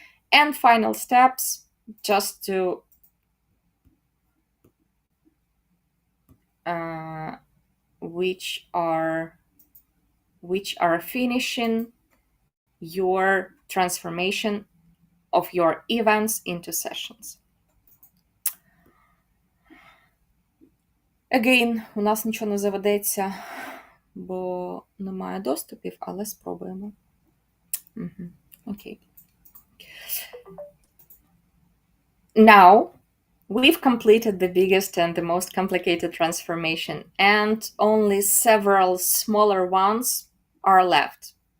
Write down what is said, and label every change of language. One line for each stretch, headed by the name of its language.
English: And final steps, just to which are finishing your transformation of your events into sessions. Again,
Ukrainian: у нас нічого не заведеться, бо немає доступів, але спробуємо.
English: Okay. Now, we've completed the biggest and the most complicated transformation, and only several smaller ones are left.